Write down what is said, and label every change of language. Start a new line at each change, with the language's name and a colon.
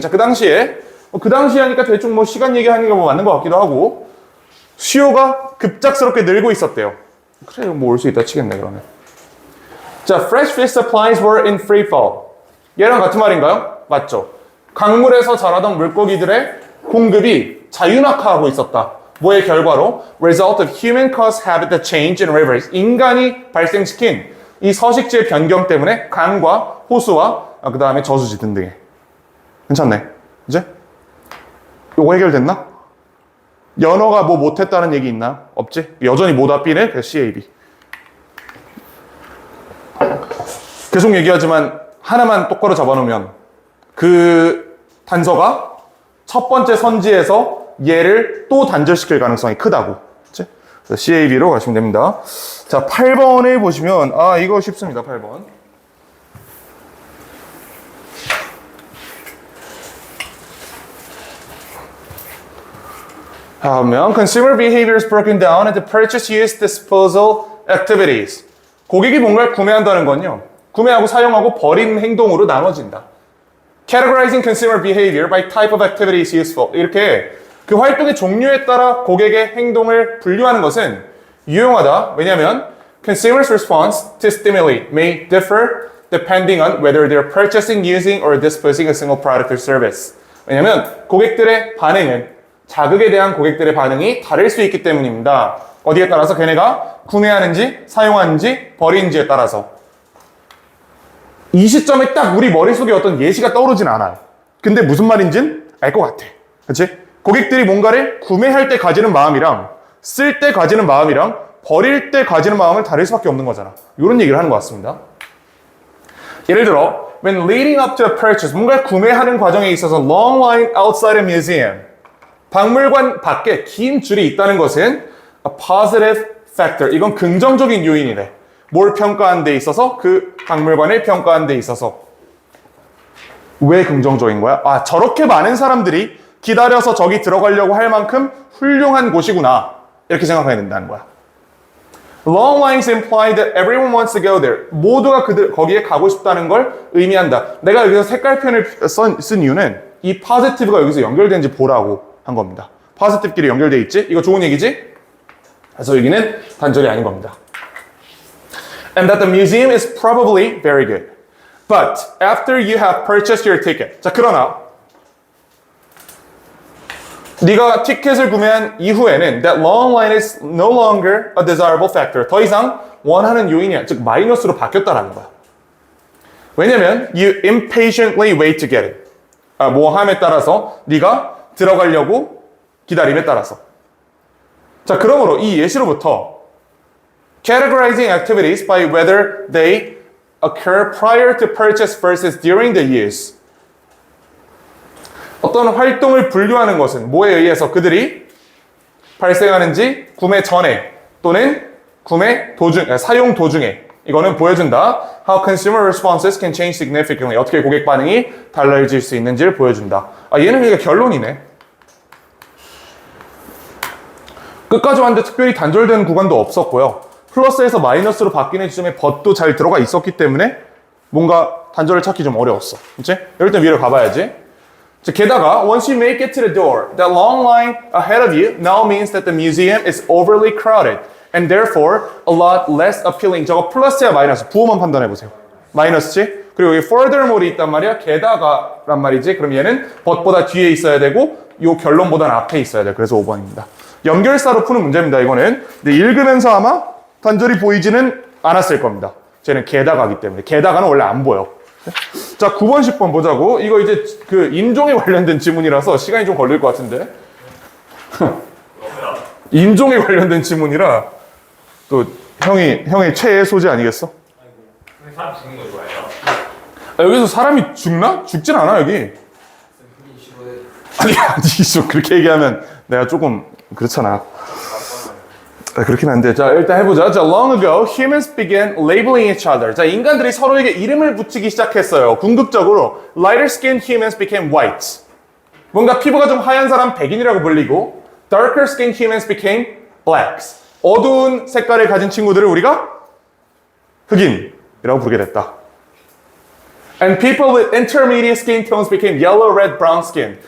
Korean: 자, 그 당시에 하니까 대충 시간 얘기하는 게 맞는 것 같기도 하고 수요가 급작스럽게 늘고 있었대요. 그래, 올 수 있다 치겠네, 그러면.
English: 자, fresh fish supplies were in free fall.
Korean: 얘랑 같은 말인가요? 맞죠. 강물에서 자라던 물고기들의 공급이 자유낙하하고 있었다. 뭐의 결과로?
English: Result of human-caused habitat change in rivers.
Korean: 인간이 발생시킨 이 서식지의 변경 때문에 강과 호수와 그 다음에 저수지 등등에. 괜찮네. 이제? 요거 해결됐나? 연어가 뭐 못했다는 얘기 있나? 없지? 여전히 모다 B네? 그래서 CAB. 계속 얘기하지만 하나만 똑바로 잡아놓으면 그 단서가 첫 번째 선지에서 얘를 또 단절시킬 가능성이 크다고. 그치? 그래서 CAB로 가시면 됩니다. 자, 8번을 보시면, 이거 쉽습니다. 8번. 다음은
English: consumer behavior is broken down into purchase, use, disposal activities.
Korean: 고객이 뭔가를 구매한다는 건요, 구매하고 사용하고 버리는 행동으로 나눠진다.
English: Categorizing consumer behavior by type of activity is useful.
Korean: 이렇게 그 활동의 종류에 따라 고객의 행동을 분류하는 것은 유용하다. 왜냐하면
English: consumers' response to stimuli may differ depending on whether they're purchasing, using, or disposing a single product or service.
Korean: 왜냐하면 고객들의 반응은 자극에 대한 고객들의 반응이 다를 수 있기 때문입니다. 어디에 따라서 걔네가 구매하는지 사용하는지 버리는지에 따라서. 이 시점에 딱 우리 머릿속에 어떤 예시가 떠오르진 않아요. 근데 무슨 말인지는 알 것 같아. 그치? 고객들이 뭔가를 구매할 때 가지는 마음이랑 쓸 때 가지는 마음이랑 버릴 때 가지는 마음을 다를 수밖에 없는 거잖아. 이런 얘기를 하는 것 같습니다. 예를 들어
English: when leading up to a purchase,
Korean: 뭔가를 구매하는 과정에 있어서
English: long line outside a museum,
Korean: 박물관 밖에 긴 줄이 있다는 것은
English: a positive factor.
Korean: 이건 긍정적인 요인이래. 뭘 평가하는 데 있어서? 그 박물관을 평가하는 데 있어서. 왜 긍정적인 거야? 저렇게 많은 사람들이 기다려서 저기 들어가려고 할 만큼 훌륭한 곳이구나. 이렇게 생각해야 된다는 거야.
English: Long lines imply that everyone wants to go there.
Korean: 모두가 거기에 가고 싶다는 걸 의미한다. 내가 여기서 색깔편을 쓴 이유는 이 positive가 여기서 연결되는지 보라고 한 겁니다. positive끼리 연결돼 있지? 이거 좋은 얘기지? 그래서 여기는 단절이 아닌 겁니다.
English: And that the museum is probably very good. But after you have purchased your ticket.
Korean: 자, 그러나 네가 티켓을 구매한 이후에는
English: that long line is no longer a desirable factor.
Korean: 더 이상 원하는 요인이 즉 마이너스로 바뀌었다라는 거야. 왜냐면
English: you impatiently wait to get it.
Korean: 뭐 함에 따라서 네가 들어가려고 기다림에 따라서. 자, 그러므로 이 예시로부터
English: categorizing activities by whether they occur prior to purchase versus during the use.
Korean: 어떤 활동을 분류하는 것은 뭐에 의해서 그들이 발생하는지 구매 전에 또는 구매 도중, 사용 도중에 이거는 보여준다.
English: How consumer responses can change significantly.
Korean: 어떻게 고객 반응이 달라질 수 있는지를 보여준다. 얘는 그러니까 결론이네. 끝까지 왔는데 특별히 단절되는 구간도 없었고요. 플러스에서 마이너스로 바뀌는 지점에 but도 잘 들어가 있었기 때문에 뭔가 단절을 찾기 좀 어려웠어. 그치? 이럴 땐 위로 가봐야지. 게다가
English: once you make it to the door, that long line ahead of you now means that the museum is overly crowded and therefore a lot less appealing.
Korean: 저거 플러스야 마이너스? 부호만 판단해보세요. 마이너스지? 그리고 여기 furthermore이 있단 말이야. 게다가란 말이지. 그럼 얘는 but보다 뒤에 있어야 되고 요 결론보다는 앞에 있어야 돼. 그래서 5번입니다. 연결사로 푸는 문제입니다. 이거는. 근데 읽으면서 아마 단절이 보이지는 않았을 겁니다. 쟤는 게다가기 때문에. 게다가는 원래 안 보여. 자, 9번, 10번 보자고. 이거 이제 그 인종에 관련된 지문이라서 시간이 좀 걸릴 것 같은데. 인종에 관련된 지문이라 또 형의 최애 소재 아니겠어? 사람 죽는 거 좋아해요? 여기서 사람이 죽나? 죽진 않아, 여기. 아니, 그렇게 얘기하면 내가 조금 그렇잖아. 그렇긴 한데. 자, 일단 해보자.
English: 자, long ago, humans began labeling each other.
Korean: 자, 인간들이 서로에게 이름을 붙이기 시작했어요. 궁극적으로,
English: lighter skinned humans became white.
Korean: 뭔가 피부가 좀 하얀 사람 백인이라고 불리고,
English: darker skinned humans became blacks.
Korean: 어두운 색깔을 가진 친구들을 우리가 흑인이라고 부르게 됐다.
English: And people with intermediate skin tones became yellow, red, brown skin.